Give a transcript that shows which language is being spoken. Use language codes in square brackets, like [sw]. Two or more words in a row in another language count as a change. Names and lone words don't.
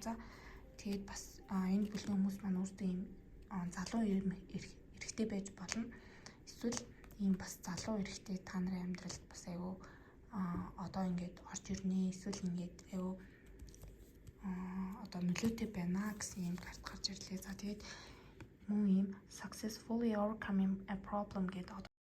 [mn] За тэгээд бас энэ бүлгийн хүмүүс маань өөрсдөө ийм залуу эрэгтэй байж болно. Эсвэл ийм бас залуу эрэгтэй та нарын амьдралд бас айгу одоо ингээд орж ирнэ. Эсвэл ингээд айгу одоо нөлөөтэй байна гэсэн юм карт гарч ирлээ. За тэгээд мөн ийм [en] successfully overcoming a problem [mn] гэдэг